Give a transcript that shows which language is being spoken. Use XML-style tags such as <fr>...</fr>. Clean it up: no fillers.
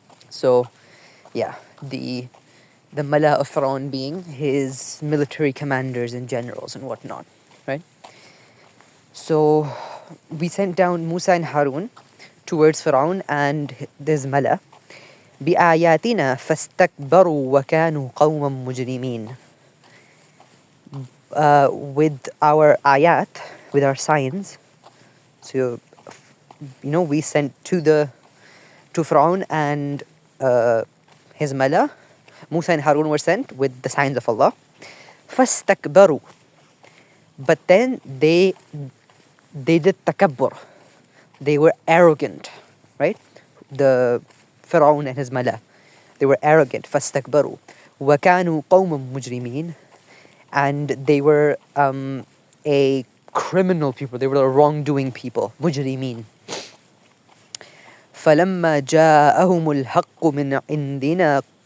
<en>So yeah, the mala of Fir'aun being his military commanders and generals and whatnot, right? So we sent down Musa and Harun towards Fir'aun and his mala.</en> <ar>بآياتنا فاستكبروا وكانوا قوما مجرمين.</ar> <en>With our ayat, with our signs. So, we sent to Fir'aun and his mala. Musa and Harun were sent with the signs of Allah.</en> <ar>فاستكبروا.</ar> <en>But then they did takabbur. They were arrogant, right? The Fir'aun and his mala, they were arrogant.</en> <ar>فاستكبروا وكانوا قوما مجرمين.</ar> <en>And they were a criminal people. They were a wrongdoing people.</en> <ar>مجرمين. فلما جاءهم الحق من عندنا.</ar>